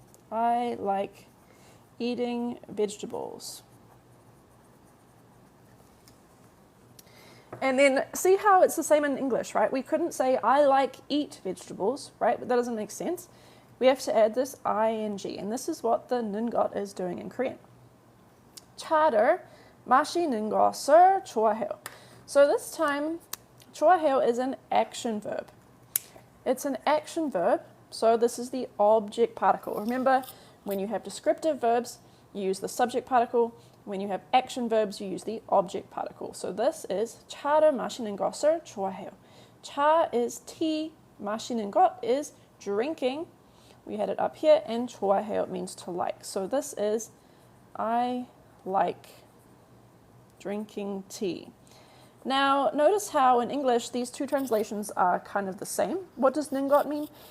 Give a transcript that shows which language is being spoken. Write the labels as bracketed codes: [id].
[en] I like eating vegetables. And then see how it's the same in English, right? We couldn't say I like eat vegetables, right? But that doesn't make sense. We have to add this ing, and this is what the 는것 is doing in Korean. [ko] 차를 마시는 것을 좋아해요. [en] So this time, 좋아해요 is an action verb. It's an action verb, so this is the object particle. Remember, when you have descriptive verbs, you use the subject particle. When you have action verbs, you use the object particle. So this is [ko] 차를 마시는 것을 좋아해요. [en] 차 is tea, 마시는 것 is drinking. We had it up here, and 좋아해요 means to like. So this is I like drinking tea. Now, notice how in English these two translations are kind of the same. What does 는것 mean?